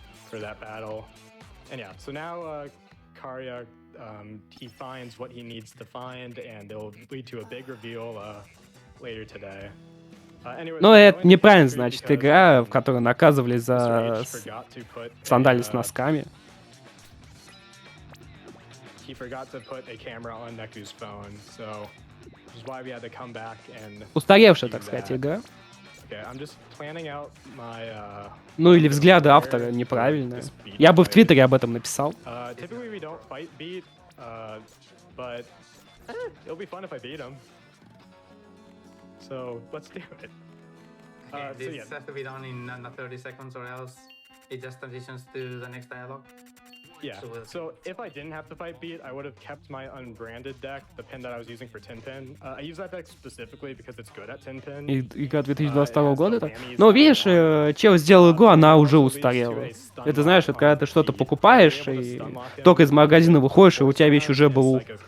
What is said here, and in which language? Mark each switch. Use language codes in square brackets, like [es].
[en] For that battle, and yeah, so now Karya, he finds what he needs to find, and it'll lead to a big reveal later today. [ru] Но это неправильно, значит, игра, в которой наказывали за сандали с носками. [en] He forgot to put a camera on Neku's phone, so which is why we had to come back and. [ru] Устаревшая, так сказать, игра. [en] Okay, I'm just planning out my. [ru] Ну или взгляды автора неправильные. Я бы в Твиттере об этом написал. [en] Typically we don't fight beat, but it'll be fun if I beat him. So let's do it. This has to be done in under 30 seconds, or else it just transitions to the next dialogue. Yeah, so if I didn't have to fight beat, I would have kept my unbranded deck, the pin that I was using for Tin Pin. I use that deck specifically because it's good at Tin Pin. [ru] Игра 2022 года. Но видишь, чел сделал игру, она уже устарела. Это знаешь, это когда ты что-то покупаешь, и только из магазина выходишь, и у тебя вещь уже была.